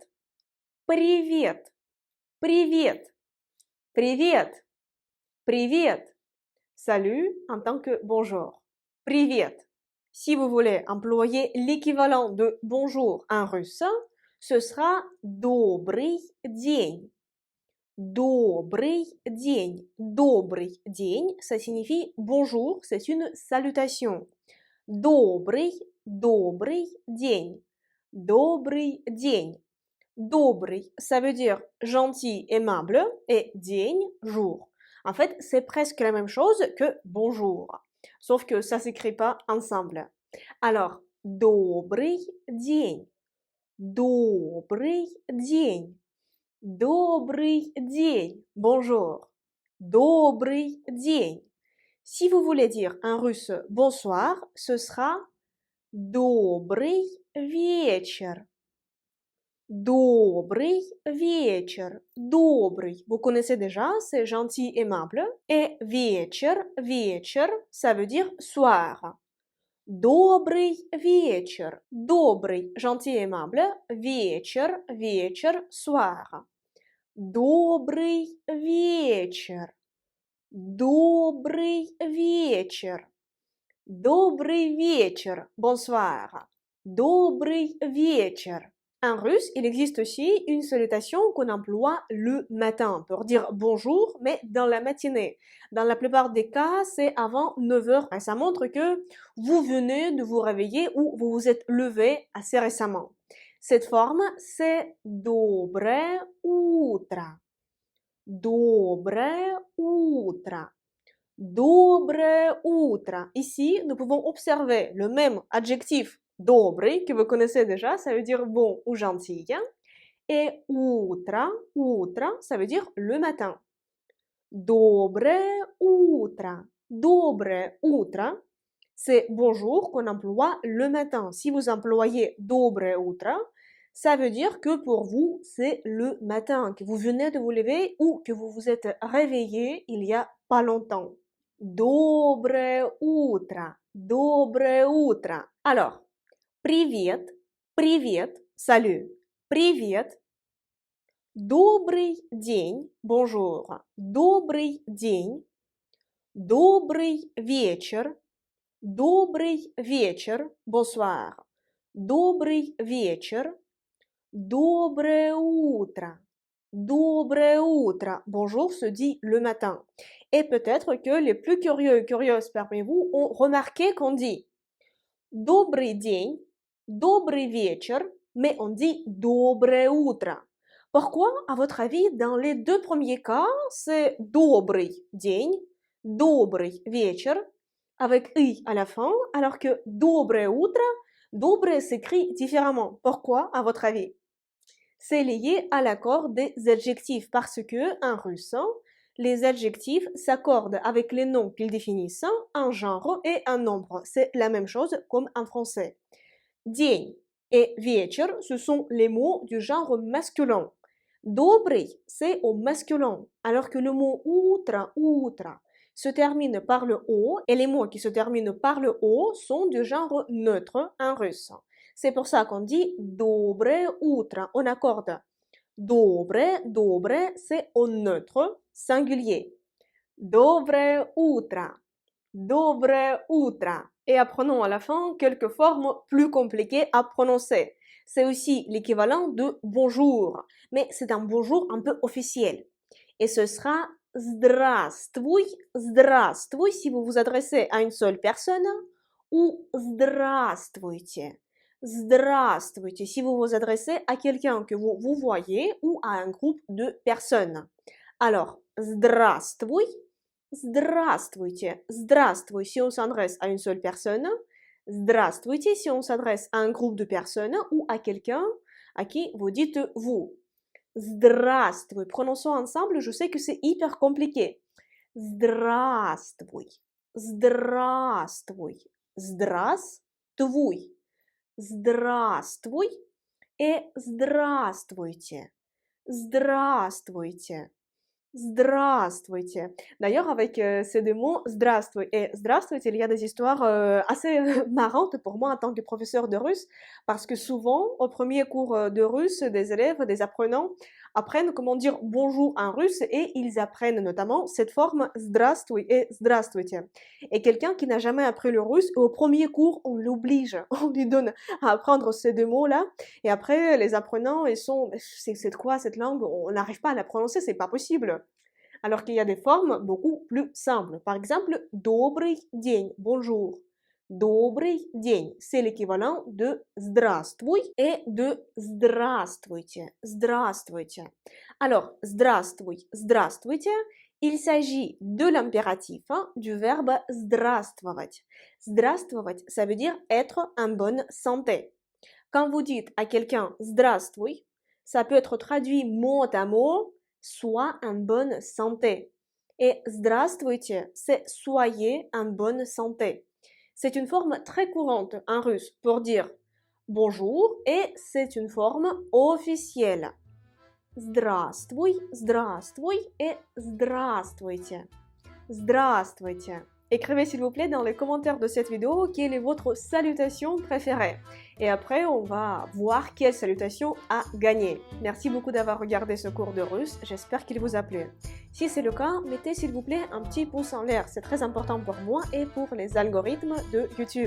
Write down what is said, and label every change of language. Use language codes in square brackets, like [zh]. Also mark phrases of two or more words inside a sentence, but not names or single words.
[ru] Привет. Привет. Привет. Привет. [fr] Salut en tant que bonjour. Привет. Si vous voulez employer l'équivalent de bonjour en russe, ce sera [ru] добрый день. Добрый день. Добрый день, [fr] ça signifie bonjour, c'est une salutation. [ru] Добрый, добрый день. Добрый день. Добрый, [fr] ça veut dire gentil, aimable, et день, jour. En fait, c'est presque la même chose que bonjour, sauf que ça s'écrit pas ensemble. Alors, [ru] добрый день. Добрый день. Добрый день. Bonjour. Добрый день. [fr] Si vous voulez dire en russe bonsoir, ce sera [ru] добрый вечер. Добрый вечер. Добрый. [fr] Vous connaissez déjà, c'est gentil, aimable. [ru] Et вечер, вечер, [fr] ça veut dire soir. [ru] Добрый вечер. Добрый, [fr] gentil, aimable. [ru] Вечер, вечер, soir. Добрый вечер. Добрый вечер. Добрый вечер. Bonsoir. Добрый вечер. [fr] En russe, il existe aussi une salutation qu'on emploie le matin pour dire bonjour, mais dans la matinée. Dans la plupart des cas, c'est avant 9 heures. Ça montre que vous venez de vous réveiller ou vous vous êtes levé assez récemment. Cette forme, c'est [ru] доброе утро. Доброе утро. Доброе утро. [fr] Ici, nous pouvons observer le même adjectif добрый, que vous connaissez déjà, ça veut dire bon ou gentil. [ru] Et утро, утро, [fr] ça veut dire le matin. [ru] Доброе утро. Доброе утро, [fr] c'est bonjour qu'on emploie le matin. Si vous employez [ru] доброе утро, [fr] ça veut dire que pour vous, c'est le matin, que vous venez de vous lever ou que vous vous êtes réveillé il y a pas longtemps. [ru] Доброе утро. Доброе утро. Alors, привет, привет, salut, привет. Добрый день, bonjour. Добрый день. Добрый вечер. Добрый вечер, bonsoir. Добрый вечер. Доброе утро. Доброе утро. [fr] Bonjour se dit le matin. Et peut-être que les plus curieux et curieuses parmi vous ont remarqué qu'on dit [ru] добрый день, добрый вечер, [fr] mais on dit [ru] доброе утро. [fr] Pourquoi, à votre avis, dans les deux premiers cas, c'est [ru] добрый день, добрый вечер, [fr] avec i à la fin, alors que [ru] доброе утро, доброе [fr] s'écrit différemment. Pourquoi, à votre avis? C'est lié à l'accord des adjectifs parce que, en russe, les adjectifs s'accordent avec les noms qu'ils définissent, un genre et un nombre. C'est la même chose comme en français. День et вечер, ce sont les mots du genre masculin. Добрый, c'est au masculin, alors que le mot [ru] утро, утро, [fr] se termine par le O et les mots qui se terminent par le O sont du genre neutre en russe. C'est pour ça qu'on dit доброе утро. On accorde [ru] доброе, доброе, [fr] c'est au neutre singulier. [ru] Доброе утро. Доброе утро. [fr] Et apprenons à la fin quelques formes plus compliquées à prononcer. C'est aussi l'équivalent de bonjour, mais c'est un bonjour un peu officiel. Et ce sera [ru] здравствуй, здравствуй [fr] si vous vous adressez à une seule personne, ou здравствуйте. Здравствуйте si vous vous adressez à quelqu'un que vous voyez ou à un groupe de personnes. Alors, [ru] здравствуй, здравствуйте, здравствуй [fr] si on s'adresse à une seule personne, здравствуйте si on s'adresse à un groupe de personnes ou à quelqu'un à qui vous dites vous. [ru] Здравствуй. [fr] Prononçons ensemble, je sais que c'est hyper compliqué. [ru] Здравствуй. Здравствуй. Здравствуй. Здравствуй et здравствуйте. Здравствуйте. Здравствуйте. [fr] D'ailleurs, avec ces deux mots, здравствуй et здравствуйте, il y a des histoires assez marrantes pour moi en tant que professeur de russe, parce que souvent, au premier cours de russe, des élèves, des apprenants apprennent comment dire bonjour en russe et ils apprennent notamment cette forme здравствуй et здравствуйте. Et quelqu'un qui n'a jamais appris le russe, au premier cours, on l'oblige, on lui donne à apprendre ces deux mots-là, et après, les apprenants, ils sont, c'est quoi cette langue? On n'arrive pas à la prononcer, c'est pas possible. Alors qu'il y a des formes beaucoup plus simples. Par exemple, [ru] добрый день, bonjour. Добрый день, [fr] c'est l'équivalent de здравствуй et de здравствуйте. [ru] Здравствуйте. Alors, здравствуй, здравствуйте, [fr] il s'agit de l'impératif du verbe здравствовать. [ru] Здравствовать, [fr] ça veut dire être en bonne santé. Quand vous dites à quelqu'un здравствуй, ça peut être traduit mot à mot, sois en bonne santé. Et здравствуйте, c'est soyez en bonne santé. C'est une forme très courante en russe pour dire bonjour et c'est une forme officielle. [ru] Здравствуй, здравствуй et здравствуйте. Здравствуйте. [fr] Écrivez s'il vous plaît dans les commentaires de cette vidéo quelle est votre salutation préférée. Et après, on va voir quelle salutation a gagné. Merci beaucoup d'avoir regardé ce cours de russe, j'espère qu'il vous a plu. Si c'est le cas, mettez s'il vous plaît un petit pouce en l'air, c'est très important pour moi et pour les algorithmes de YouTube.